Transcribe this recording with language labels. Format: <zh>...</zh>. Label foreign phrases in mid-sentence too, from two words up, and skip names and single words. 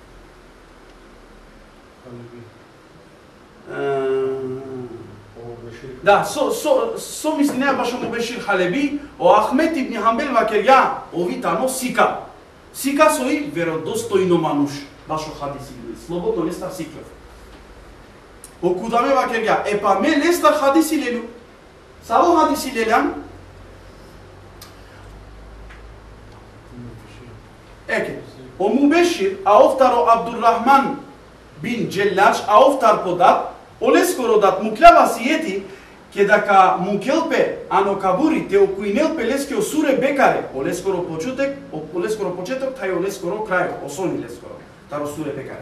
<rom>О Бешир Да, со мисли не баш му Бешир Халеби, о Ахмет ибн Хамбел вакерја, овитано сика. Сика сои веродостојно мануш, башо хадиси, слободно не стар сиклев. О кудаме вакерја, епа ме не стар хадиси лелу. Саво хадиси лелям. Еке, о Мубешир, а офтаро Абдуррахман бин Джеллач, а офтар подат, олескоро дат муклава сиети, ке дака мукелпе ано кабури те окуинелпе лескео суре бекаре, олескоро почеток, тај олескоро крај, осони лескоро, таро суре бекаре.</rom>